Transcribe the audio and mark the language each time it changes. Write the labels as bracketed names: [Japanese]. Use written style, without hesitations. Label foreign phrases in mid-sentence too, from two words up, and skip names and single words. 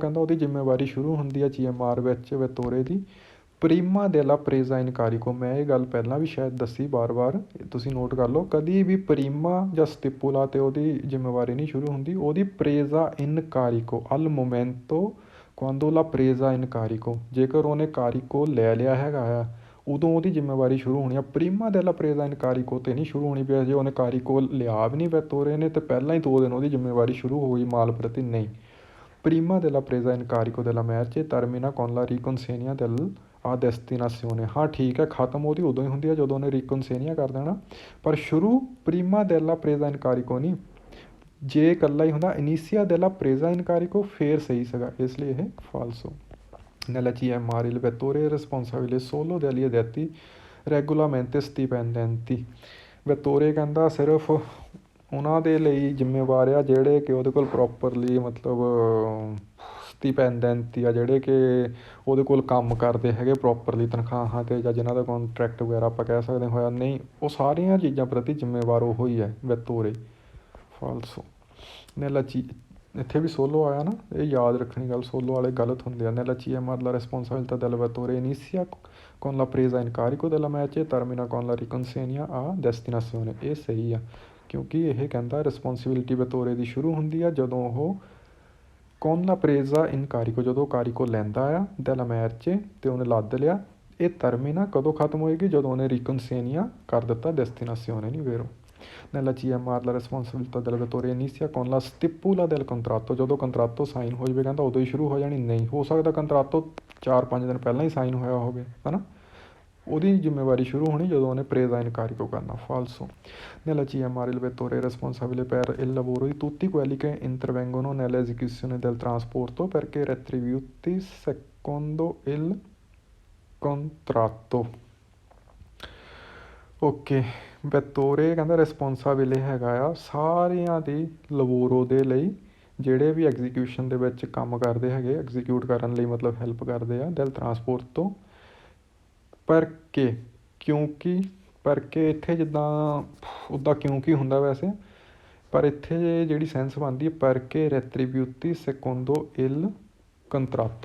[Punjabi] ਕਹਿੰਦਾ ਉਹਦੀ ਜ਼ਿੰਮੇਵਾਰੀ ਸ਼ੁਰੂ ਹੁੰਦੀ ਆ CMR ਵਿੱਚ ਵੈਤੋਰੇ ਦੀ [Italian] prima della presa in carico, [Punjabi] ਮੈਂ ਇਹ ਗੱਲ ਪਹਿਲਾਂ ਵੀ ਸ਼ਾਇਦ ਦੱਸੀ ਵਾਰ ਤੁਸੀਂ ਨੋਟ ਕਰ ਲਓ, ਕਦੀ ਵੀ ਪ੍ਰੀਮਾ ਜਾਂ ਸਟਿਪੂਲਾ 'ਤੇ ਉਹਦੀ ਜ਼ਿੰਮੇਵਾਰੀ ਨਹੀਂ ਸ਼ੁਰੂ ਹੁੰਦੀ, ਉਹਦੀ [Italian] presa in carico al momento quando la presa in carico, [Punjabi] ਜੇਕਰ ਉਹਨੇ ਕਾਰੀਕੋ ਲੈ ਲਿਆ ਹੈਗਾ ਆ ਉਦੋਂ ਉਹਦੀ ਜ਼ਿੰਮੇਵਾਰੀ ਸ਼ੁਰੂ ਹੋਣੀ ਆ। [Italian] prima della presa in carico [Punjabi] 'ਤੇ ਨਹੀਂ ਸ਼ੁਰੂ ਹੋਣੀ, ਵੀ ਜੇ ਉਹਨੇ ਕਾਰੀਕੋ ਲਿਆ ਵੀ ਨਹੀਂ ਵੈਤੋਰੇ ਨੇ ਅਤੇ ਪਹਿਲਾਂ ਹੀ 2 ਦਿਨ ਉਹਦੀ ਜ਼ਿੰਮੇਵਾਰੀ ਸ਼ੁਰੂ ਹੋ ਗਈ ਮਾਲ ਪ੍ਰਤੀ, ਨਹੀਂ। [Italian] ਪ੍ਰੀਮਾ della presa in carico della merce termina con la riconsegna ਆ ਡੈਸਟੀਨੇਸ਼ਨ। [Punjabi] ਹਾਂ ਠੀਕ ਹੈ, ਖ਼ਤਮ ਉਹਦੀ ਉਦੋਂ ਹੀ ਹੁੰਦੀ ਹੈ ਜਦੋਂ ਉਹਨੇ ਰੀਕਨਸੇਨੀਆ ਕਰ ਦੇਣਾ, ਪਰ ਸ਼ੁਰੂ [Italian] prima della presa in carico [Punjabi] ਨਹੀਂ। ਜੇ ਇਕੱਲਾ ਹੀ ਹੁੰਦਾ [Italian] inizia della presa in carico [Punjabi] ਫਿਰ ਸਹੀ ਸੀਗਾ, ਇਸ ਲਈ ਇਹ ਫਾਲਸੋ। [Italian] nella CMR il vettore è responsabile solo degli addetti regolarmente stipendenti। [Punjabi] ਵੈਤੋਰੇ ਕਹਿੰਦਾ ਸਿਰਫ ਉਹਨਾਂ ਦੇ ਲਈ ਜ਼ਿੰਮੇਵਾਰ ਆ ਜਿਹੜੇ ਕਿ ਉਹਦੇ ਕੋਲ ਪ੍ਰੋਪਰਲੀ ਮਤਲਬ ਸਟੀਪੈਂਡੈਂਟ ਆ, ਜਿਹੜੇ ਕਿ ਉਹਦੇ ਕੋਲ ਕੰਮ ਕਰਦੇ ਹੈਗੇ ਪ੍ਰੋਪਰਲੀ ਤਨਖਾਹਾਂ 'ਤੇ, ਜਾਂ ਜਿਨ੍ਹਾਂ ਦਾ ਕੰਟਰੈਕਟ ਵਗੈਰਾ ਆਪਾਂ ਕਹਿ ਸਕਦੇ ਹੋਇਆ ਨਹੀਂ, ਉਹ ਸਾਰੀਆਂ ਚੀਜ਼ਾਂ ਪ੍ਰਤੀ ਜ਼ਿੰਮੇਵਾਰ ਉਹੋ ਹੀ ਹੈ ਵੈਤੋਰੇ। [Italian] falso nella [Punjabi] ਇੱਥੇ ਵੀ ਸੋਲੋ ਆਇਆ ਨਾ, ਇਹ ਯਾਦ ਰੱਖਣੀ ਗੱਲ, ਸੋਲੋ ਵਾਲੇ ਗਲਤ ਹੁੰਦੇ ਆ। [Italian] nella CMR la responsabilità del vettore inizia con la presa in carico della merce e termina con la riconsegna a destinazione। [Punjabi] ਇਹ ਸਹੀ ਆ, ਕਿਉਂਕਿ ਇਹ ਕਹਿੰਦਾ ਰਿਸਪੋਂਸੀਬਿਲਿਟੀ ਵੈਤੋਰੇ ਦੀ ਸ਼ੁਰੂ ਹੁੰਦੀ ਆ ਜਦੋਂ ਉਹ [Italian] con la presa in carico, [Punjabi] ਜਦੋਂ ਕਾਰੀਕੋ ਲੈਂਦਾ ਆ [Italian] della merce [Punjabi] ਅਤੇ ਉਹਨੇ ਲੱਦ ਲਿਆ। ਇਹ termina ਕਦੋਂ ਖਤਮ ਹੋਏਗੀ, ਜਦੋਂ ਉਹਨੇ riconsegna ਕਰ ਦਿੱਤਾ destinazione, ਨਹੀਂ vero। [Italian] nella CMR la responsabilità del vettore inizia con la stipula del contratto, [Punjabi] ਜਦੋਂ ਕੰਟਰਾਟੋ ਸਾਈਨ ਹੋ ਜਾਵੇ ਕਹਿੰਦਾ ਉਦੋਂ ਹੀ ਸ਼ੁਰੂ ਹੋ ਜਾਣੀ, ਨਹੀਂ ਹੋ ਸਕਦਾ ਕੰਟਰਾਟੋ 4-5 ਦਿਨ ਪਹਿਲਾਂ ਹੀ ਸਾਈਨ ਹੋਇਆ ਹੋਵੇ, ਹੈ ਨਾ, ਉਹਦੀ ਜ਼ਿੰਮੇਵਾਰੀ ਸ਼ੁਰੂ ਹੋਣੀ ਜਦੋਂ ਉਹਨੇ [Italian] presa in carico [Punjabi] ਕਰਨਾ। [Italian] falso nella CMR il vettore è responsabile per il lavoro di tutti quelli che intervengono nell'esecuzione del trasporto perché retribuiti secondo il contratto। [Punjabi] ਓਕੇ, ਵੈਤੋਰੇ ਕਹਿੰਦਾ ਰਿਸਪੋਂਸਾਬਿਲ ਹੈਗਾ ਆ ਸਾਰਿਆਂ ਦੀ ਲਵੋਰੋ ਦੇ ਲਈ ਜਿਹੜੇ ਵੀ ਐਗਜ਼ੀਕਿਊਸ਼ਨ ਦੇ ਵਿੱਚ ਕੰਮ ਕਰਦੇ ਹੈਗੇ, ਐਗਜ਼ੀਕਿਊਟ ਕਰਨ ਲਈ ਮਤਲਬ ਹੈਲਪ ਕਰਦੇ ਆ [Italian] del trasporto [Punjabi] ਤੋਂ। ਪਰ ਕੇ ਕਿਉਂਕਿ, ਪਰ ਕੇ ਇੱਥੇ ਜਿੱਦਾਂ ਉੱਦਾਂ ਕਿਉਂਕਿ ਹੁੰਦਾ ਵੈਸੇ, ਪਰ ਇੱਥੇ ਜਿਹੜੀ ਸੈਂਸ ਬਣਦੀ ਹੈ ਪਰ ਕੇ [Italian] retribuiti secondo il contratto.